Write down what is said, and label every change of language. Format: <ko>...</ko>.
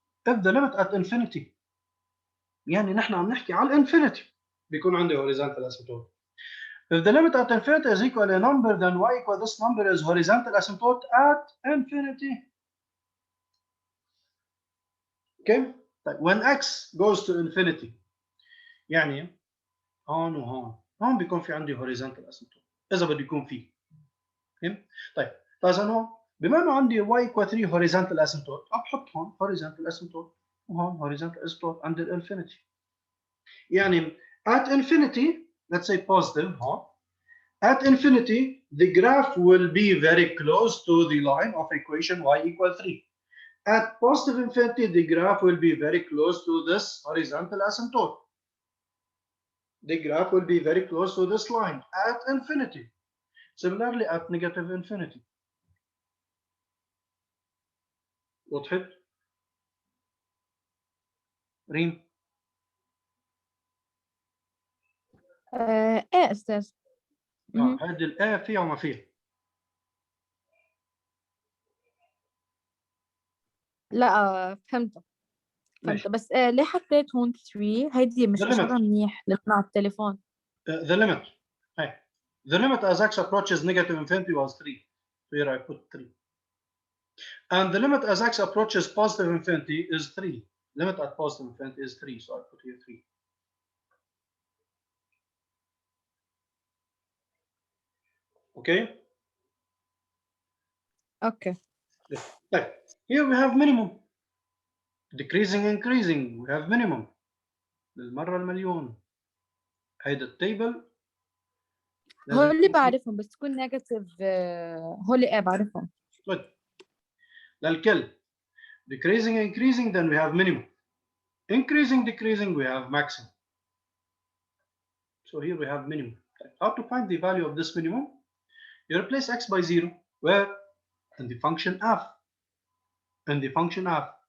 <en>if the limit at infinity</en> <ar>يعني نحن عم نحكي على الانفينيتي بيكون عندي horizontal asymptote.</ar> <en>If the limit at infinity is equal to a number, then y equal this number is horizontal asymptote at infinity. Okay? When x goes to infinity</en> <ar>يعني هون وهون، هون بيكون في عندي horizontal asymptote إذا بده يكون فيه. Okay? طيب إذا هون بما إنه عندي y equal 3 horizontal asymptote، بحط هون horizontal asymptote وهون horizontal asymptote عند infinity.</ar> <en>يعني at infinity, let's say positive هون. At infinity, the graph will be very close to the line of equation y equal 3. At positive infinity, the graph will be very close to this horizontal asymptote. The graph will be very close to this line at infinity. Similarly, at negative infinity.</en> <ar>وضحت؟ ريم؟ إيه أستاذ. هذه الآية فيها وما فيها؟ لا فهمت بس ليه حطيت هون 3؟ هيدي مش إشارة منيح لكنا على التليفون.</ar> <en>The limit. Hey. The limit as x approaches negative infinity was 3. So here I put 3. And the limit as x approaches positive infinity is 3. Limit at positive infinity is 3. So I put here 3. Okay? Okay. Right. Here we have minimum. Decreasing, increasing. We have minimum.</en> <ar>للمرة المليون. هيدا التيبل. هو اللي بعرفهم بس تكون نيجاتيف. هو اللي إيه بعرفهم.</ar> <en>Good.</en> <ar>للكل.</ar> <en>Decreasing, increasing, then we have minimum. Increasing, decreasing, we have maximum. So here we have minimum. How to find the value of this minimum? You replace x by 0. Where? In the function f. In the function f.</en>